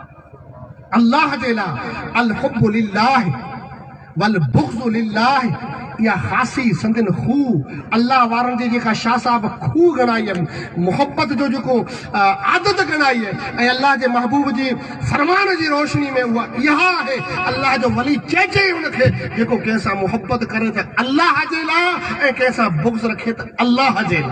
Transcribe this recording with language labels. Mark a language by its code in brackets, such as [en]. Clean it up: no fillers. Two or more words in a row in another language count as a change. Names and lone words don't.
[sd] अल्लाह जे लाइ [ar] الحب لله والبغض لله [sd] या ख़ासी संदन खू अल्लाह वारनि जी जेका शाह साहब खू गणाई आहिनि मोहब्बत जो जेको आदत गणाई आहे ऐं अल्लाह जे महबूब जी फरमान जी रोशनी में उहा इहा आहे अल्लाह जो वली चए हुनखे जेको कंहिंसां मोहब्बत करे त अल्लाह जे लाइ ऐं कंहिंसां बुग़्ज़ रखे त अल्लाह जे लाइ